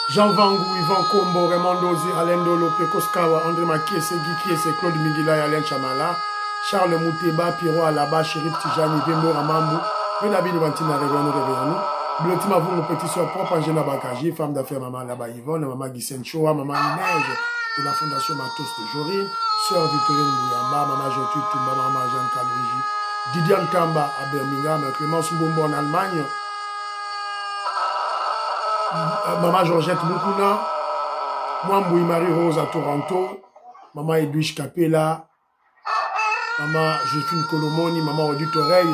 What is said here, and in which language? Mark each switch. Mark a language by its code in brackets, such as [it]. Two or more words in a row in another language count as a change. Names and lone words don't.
[fr] Jean Vangou, Yvan Kombo, Raymond Dozi, Alain Dolo, Pekos Kawa, André Makiese, Guy Kiese, Claude Mingila et Alain Chamala, Charles Mouteba, Pierrot Alaba, Chérif Tijani, Vembo Ramambou, Renabi Levantina, Réveillons-nous. Blotima vous, mon petit soeur propre, Angela Bakaji, femme d'affaires, maman Alaba Yvonne, maman Guisen Choa, maman Neige de la Fondation Matos de Jorine, sœur Victorine Mouyamba, maman Jotude Toumba, maman Jeanne Kaloji, Didiane Kamba à Birmingham, Clémence Mbombo en Allemagne, maman Georgette Moukouna, moi Mbouy Marie-Rose à Toronto, maman Edwige Capella, maman Josephine Colomoni, maman Odile Oreille.